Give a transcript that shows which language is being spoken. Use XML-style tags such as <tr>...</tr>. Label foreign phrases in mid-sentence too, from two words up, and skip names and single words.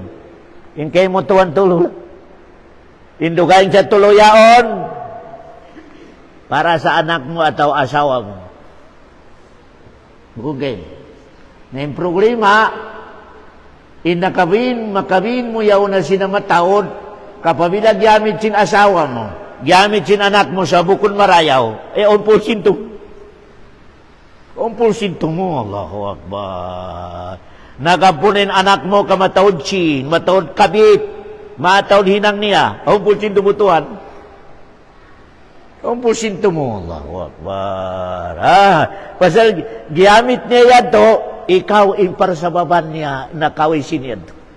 <tsg>In kayo mo tuwan tulo. Indugayin sa tuluyaon para sa anak mo ataw asawa mo. Bukugay. Na yung problema, makabin mo yaw na sinamataod, kapabila gyamit sin asawa mo, gyamit sin anak mo sa bukon marayaw, onpulsin to. Onpulsin to mo,</tsg> <ar>الله أكبر.</ar> <tsg>Nagapunin anak mo ka matawad sin, matawad kabit, matawad hinang niya, onpulsin to butuan. Onpulsin to mo,</tsg> <ar>الله أكبر.</ar> <tsg>Pasal gyamit niya yan to, ikaw in para sa baban niya, nakaway sin yan to.</tsg>